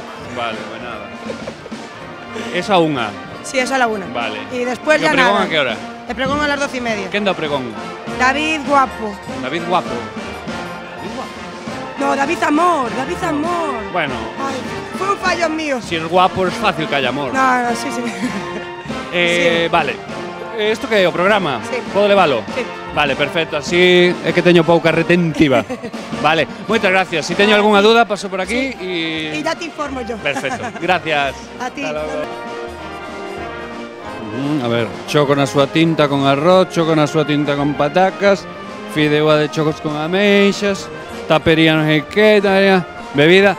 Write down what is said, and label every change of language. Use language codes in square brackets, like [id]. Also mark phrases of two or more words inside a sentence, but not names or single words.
[es] Vale, pues nada. Eso a 1. Sí, es a la 1. Vale. Y después ya nada. ¿El pregón nada. a qué hora? El pregón a las 12:30. ¿Quién da pregón? David Guapo. David Guapo. No, David Amor, David Amor. Bueno. Ay, fue un fallo mío. Si es guapo es fácil que haya amor. No, sí. Sí. [gl] Vale. Isto que é o programa? [es] Sí. [gl] Podo levalo? [es] Sí. Vale, perfecto. [gl] Así é que teño pouca retentiva. Vale, moitas gracias. Si teño algunha duda, paso por aquí [es] Y ya te informo yo. Perfecto. Gracias. A ti. [gl] A ver, choco na súa tinta con arroz, choco na súa tinta con patacas, fideuá de chocos con ameixas, tapería non sei que, bebida.